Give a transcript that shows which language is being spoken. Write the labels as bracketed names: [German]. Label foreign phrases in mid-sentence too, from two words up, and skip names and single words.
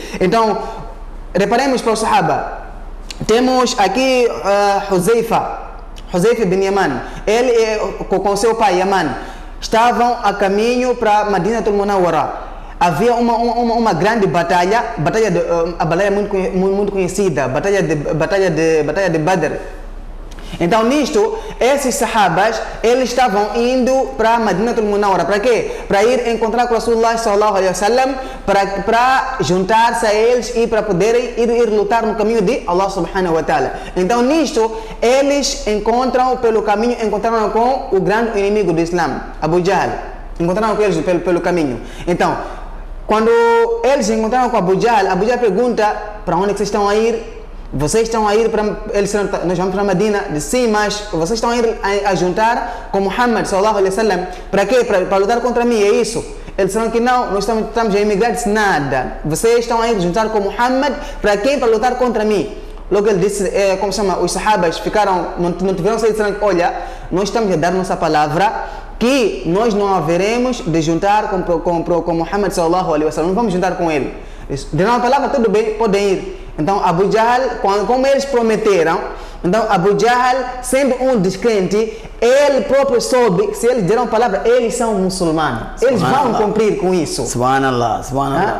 [Portuguese] Então, reparemos para o Sahaba. Temos aqui Huzaifa bin Yaman, ele com seu pai Yaman, estavam a caminho para Madinatul Munawwara. Havia uma grande batalha muito conhecida, batalha de Badr. Então, nisto, esses sahabas, eles estavam indo para Madinatul Munawwara. Para quê? Para ir encontrar com [Arabic] Rasulullah sallallahu alaihi wasallam, [Portuguese] para juntar-se a eles e para poderem ir lutar no caminho de [Arabic] Allah subhanahu wa ta'ala. [Portuguese] Então, nisto, eles encontraram com o grande inimigo do Islã, Abu Jahl. Encontraram com eles pelo caminho. Então, quando eles encontraram com Abu Jahl pergunta: para onde é que vocês estão a ir? Vocês estão a ir para... nós vamos para Medina. Sim, mas vocês estão a ir a juntar com Muhammad [Arabic] sallallahu alaihi wasallam. [Portuguese] Para quê? Para lutar contra mim, é isso? Eles disseram que não, nós estamos a emigrar. Disse: nada. Vocês estão a ir juntar com Muhammad. Para quê? Para lutar contra mim. Logo ele disse, os sahabas ficaram, não tiveram saído, disseram: olha, nós estamos a dar nossa palavra que nós não haveremos de juntar com Muhammad [Arabic] sallallahu alaihi wasallam. [Portuguese] Não vamos juntar com ele. Deram a palavra, tudo bem, podem ir. Então Abu Jahl, como eles prometeram, então Abu Jahl, sendo um descrente, ele próprio soube que se eles deram a palavra, eles são muçulmanos. Eles vão cumprir com isso. [Arabic] Subhanallah, subhanallah.